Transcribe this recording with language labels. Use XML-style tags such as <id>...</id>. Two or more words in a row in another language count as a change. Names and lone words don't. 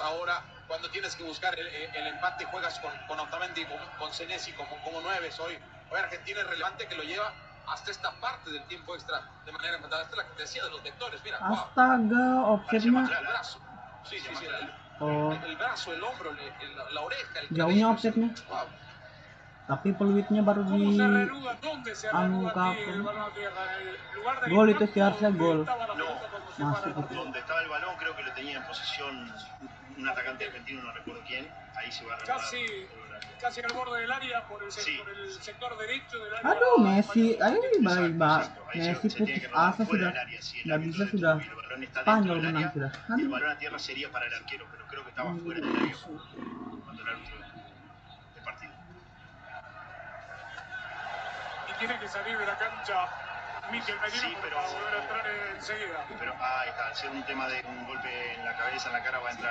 <es>Ahora, cuando tienes que buscar el empate, juegas con Otamendi, con Senesi como 9. Hoy Argentina es relevante que lo lleva hasta esta parte del tiempo extra de manera empatada. Esta es la que te decía de los vectores, mira.</es> <id>Astaga, offsetnya.</id> <es>El brazo. Sí, el brazo, el hombro, la oreja, el</es> <id>Jauhnya</id> <es>cabello.</es> <id>offsetnya. Wow. Tapi peluitnya baru di anu kapten. Gol itu sih harusnya gol. Masuk itu.</id> <es>Donde estaba el balón creo que lo tenía en posición un atacante argentino, no recuerdo quién. Ahí se va a reanudar. Casi al borde del área por el sector derecho del área.</es> <id>Aduh, Messi, Messi putus asa sudah, nggak bisa sudah. Spanyol menang sudah.</id> <es>El balón a tierra sería para el arquero, pero creo que estaba fuera del área cuando el árbitro del partido. Y tiene que salir de la cancha Mikel Merino para volver a entrar enseguida. Pero ahí está, al ser un tema de un golpe en la cabeza, en la cara, va a entrar.</es>